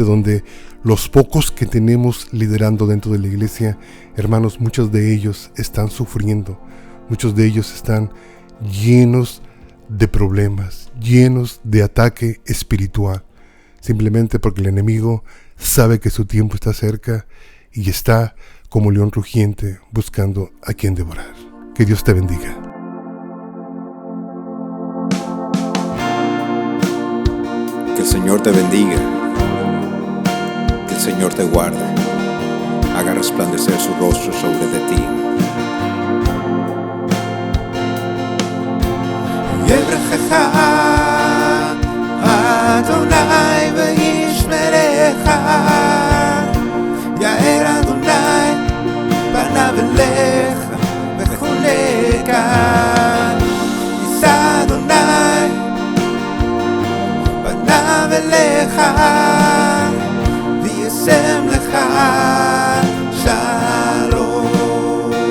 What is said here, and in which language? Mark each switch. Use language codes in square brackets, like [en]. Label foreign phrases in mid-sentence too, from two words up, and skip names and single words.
[es] donde los pocos que tenemos liderando dentro de la iglesia, hermanos, muchos de ellos están sufriendo, muchos de ellos están llenos de problemas, llenos de ataque espiritual, simplemente porque el enemigo sabe que su tiempo está cerca y está como león rugiente buscando a quien devorar. Que Dios te bendiga. Que el Señor te bendiga, que el Señor te guarde, haga resplandecer su rostro sobre de ti. [he] יברכך אדוני וישמרך, יאר אדוני פניו אליך וחונקה, יישא אדוני פניו אליך וישם לך שלום.